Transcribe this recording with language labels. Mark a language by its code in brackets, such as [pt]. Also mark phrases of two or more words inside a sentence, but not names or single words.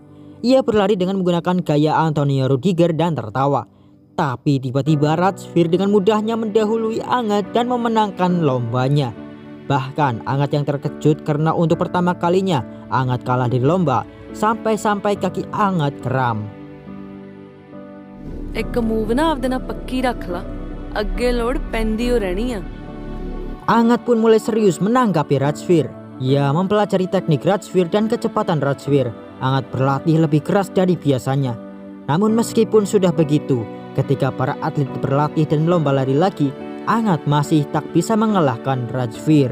[id] Ia berlari dengan menggunakan gaya Antonio Rudiger dan tertawa. Tapi tiba-tiba Rajveer dengan mudahnya mendahului Angad dan memenangkan lombanya. Bahkan Angad yang terkejut karena untuk pertama kalinya Angad kalah di lomba, sampai-sampai kaki Angad kram. [pa] ਇੱਕ ਮੂਵ ਨਾ ਆਪਦੇ ਨਾਲ ਪੱਕੀ ਰੱਖ ਲਾ ਅੱਗੇ ਲੋੜ ਪੈਂਦੀ ਹੋ ਰਹਿਣੀ ਆ [id] Angad pun mulai serius menanggapi Rajveer. Ia mempelajari teknik Rajveer dan kecepatan Rajveer. Angad berlatih lebih keras dari biasanya. Namun meskipun sudah begitu, ketika para atlet berlatih dan lomba lari lagi, Angad masih tak bisa mengalahkan Rajveer.